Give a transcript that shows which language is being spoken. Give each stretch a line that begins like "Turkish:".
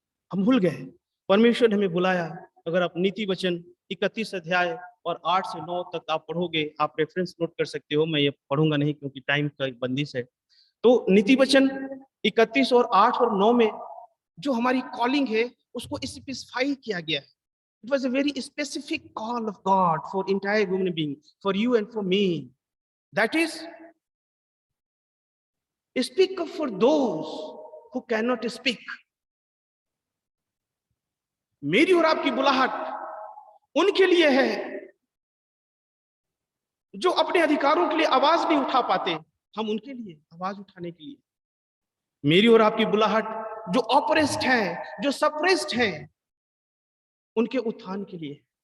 Hindi: हम भूल गए परमेश्वर ने हमें बुलाया। अगर आप नीति वचन 31 अध्याय और 8 से 9 तक आप पढ़ोगे, आप रेफरेंस नोट कर सकते हो, मैं ये पढ़ूंगा नहीं क्योंकि टाइम का बंदिश है। तो नीति वचन 31 और 8 और 9 में जो हमारी कॉलिंग है उसको स्पेसिफाई किया गया है।
English: It was a very specific call of God for entire human being, for you and for me. That is, speak up for those who cannot speak.
Hindi: मेरी और आपकी बुलाहट उनके लिए है जो अपने अधिकारों के लिए आवाज नहीं उठा पाते, हम उनके लिए आवाज उठाने के लिए। मेरी और आपकी बुलाहट जो ऑपरेस्ड है, जो सप्रेस्ड है, उनके उत्थान के लिए।